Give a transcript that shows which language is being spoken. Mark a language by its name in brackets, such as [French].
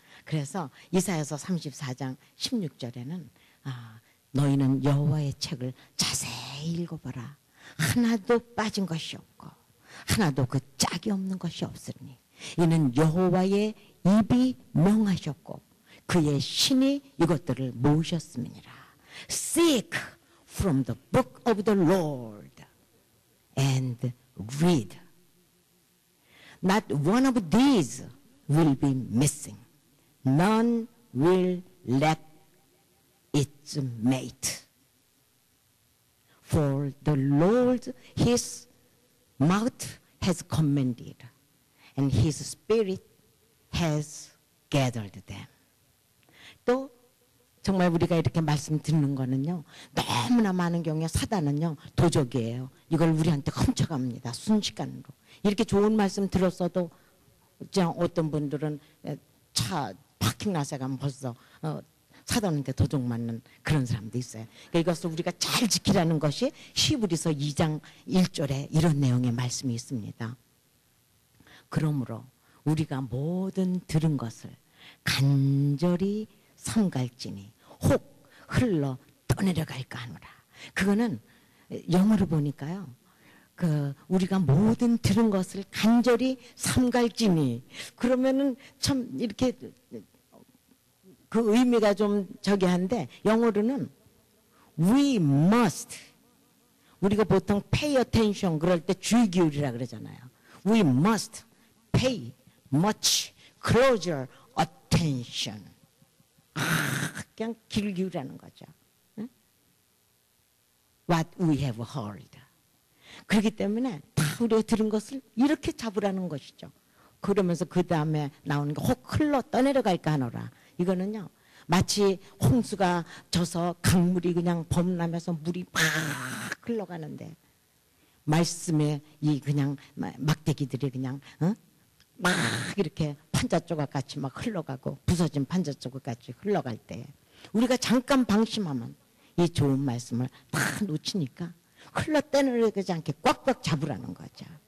[Korean] 그래서 이사야서 34장 16절에는 너희는 여호와의 책을 자세히 읽어보라. 하나도 빠진 것이 없고 하나도 그 짝이 없는 것이 없으니 이는 여호와의 입이 명하셨고 그의 신이 이것들을 모으셨음이니라. [English] Seek from the book of the Lord and read. Not one of these will be missing. None will lack its mate. For the Lord, his mouth has commanded, and his spirit has gathered them. [Korean] 또 정말 우리가 이렇게 말씀 듣는 거는요, 너무나 많은 경우에 사단은요 도적이에요. 이걸 우리한테 훔쳐갑니다. 순식간으로. 이렇게 좋은 말씀 들었어도 어떤 분들은 차 파킹 나서 가면 벌써 사단한테 도적 맞는 그런 사람도 있어요. 그러니까 이것을 우리가 잘 지키라는 것이 히브리서 2장 1절에 이런 내용의 말씀이 있습니다. 그러므로 우리가 모든 들은 것을 간절히 삼갈지니 혹 흘러 떠내려갈까 하노라. 그거는 영어로 보니까요. 우리가 모든 들은 것을 간절히 삼갈지니 그러면은 참 이렇게 그 의미가 좀 저기 한데 영어로는 [English] we must [Korean] 우리가 보통 [English] pay attention [Korean] 그럴 때 주의 기울이라 그러잖아요. [English] We must pay much closer attention. [Korean] 그냥 귀를 기울이라는 거죠. [English] 응? What we have heard. [Korean] 그렇기 때문에 다 우리가 들은 것을 이렇게 잡으라는 것이죠. 그러면서 그 다음에 나오는 게 혹 흘러 떠내려갈까 하노라. 이거는요 마치 홍수가 져서 강물이 그냥 범람해서 물이 막 흘러가는데 말씀에 이 그냥 막대기들이 그냥 막 이렇게 판자 조각 같이 막 흘러가고 부서진 판자 조각 같이 흘러갈 때 우리가 잠깐 방심하면 이 좋은 말씀을 다 놓치니까 흘러 떠내려가지 않게 꽉꽉 잡으라는 거죠.